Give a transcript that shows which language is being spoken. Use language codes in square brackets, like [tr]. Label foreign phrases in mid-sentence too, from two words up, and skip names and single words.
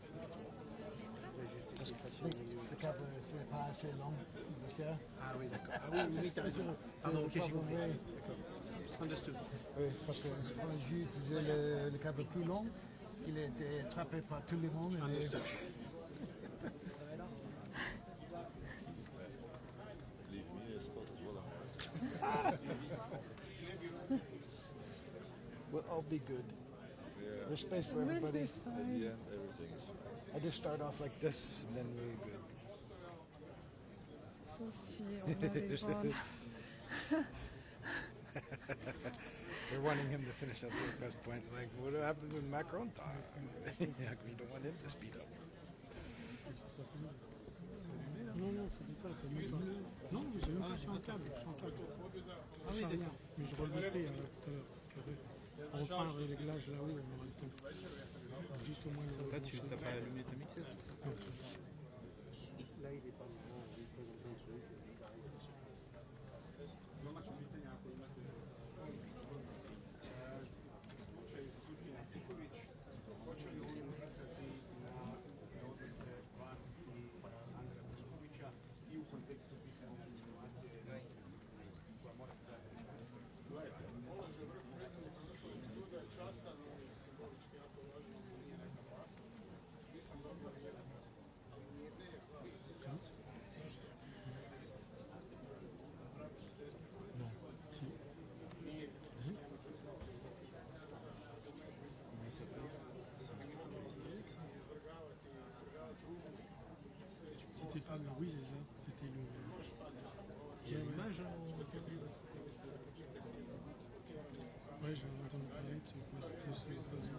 [fr] Parce que le cadre, c'est pas assez long. Ah oui, d'accord. Ah oui, oui, t'as raison. Pardon, ok, j'ai compris. D'accord. Understood. Oui, parce que quand Dieu utilisait le câble plus long, il était attrapé par tout le monde. Et [en] Leave me a spot as well. we'll all be good. Yeah. There's space for everybody. At the end, everything is fine. I just start off like this, and then we're good. [fr] Sauf si on a les jaunes. [en] They're wanting him to finish up at West Point. Like, what happens when Macron talks? Yeah, we don't want him to speed up. [fr] Non, non, c'est pas ça. Non, mais j'ai même pas, je suis en câble. Je suis en câble. Ah oui, d'accord. Mais je releverai tout à l'heure, parce qu'après, on fera un réglage là-haut, on aura le temps. Juste au moins le. Là, tu n'as pas allumé ta mixette, c'est ça? Non. Là, il est pas représenté un truc. [hr] Hoće li on utjecati na odnose vas i Andreja Plenkovića i u kontekstu pitanja diplomacije koja morate zajedno? Gledajte, položaj vrh predsjednika Vrhovnog suda je častan, on je simbolički jako važan, on nije neka vlast. Nisam dobio nijedan, ali nije ideja hvala. Zašto? Napraviš test. Nije. [fr] C'était pas le. Oui, c'est ça. C'était le. Il y a l'image. Ouais, j'ai entendu parler de ce oiseau.